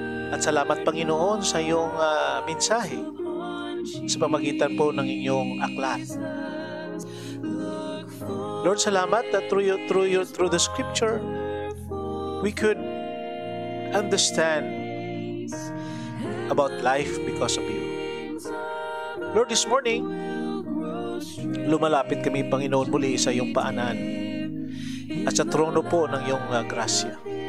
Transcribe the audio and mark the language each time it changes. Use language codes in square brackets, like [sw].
[tl] At salamat, Panginoon, sa iyong mensahe sa pamagitan po ng inyong aklat. [en] Lord, salamat that through the scripture, we could understand about life because of you. [tl] Lord, [en] this morning, [tl] lumalapit kami, Panginoon, muli sa iyong paanan at sa trono po ng iyong grasya.